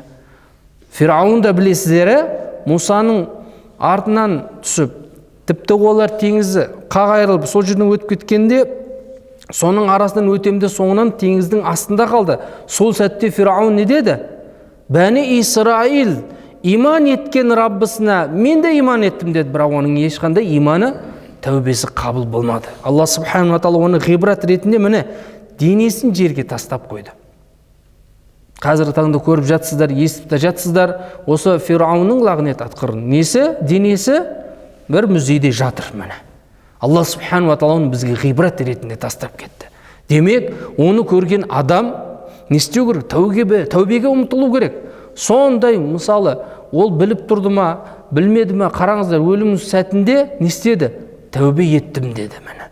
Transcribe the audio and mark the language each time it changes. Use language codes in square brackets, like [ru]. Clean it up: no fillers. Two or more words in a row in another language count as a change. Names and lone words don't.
[kk] Фирауын да білесіздер, Мусаның артынан түсіп тіпті олар теңізі қақ айырылып сол жерден өтіп кеткенде соның арасынан өтемде соңынан теңіздің астында қалды. Сол сәтте Фирауын не деді? Бәни Исраил иман еткен Раббысына мен де иман еттім деді, бірақ оның ешқандай иманы, тәубесі қабыл болмады. Алла [ar] سبحانه وتعالى [kk] оны ғибрат ретінде міне денесін жерге тастап қойды. Қазіргі таңда көріп жатсыздар, естіп те жатсыздар, осы Фирауынның лағнет атқырын несі, денесі бір музейде жатыр міне. Алла [ar] سبحانه وتعالى [kk] оны бізге ғибрат ретінде тастап кетті. Демек, оны көрген адам не істеу керек? Тәубеге ұмтылу керек. Сондай, мысалы, ол біліп тұрды ма, білмеді ма, қараңыздар, өлім сәтінде не істеді? Тәубе еттім деді міне.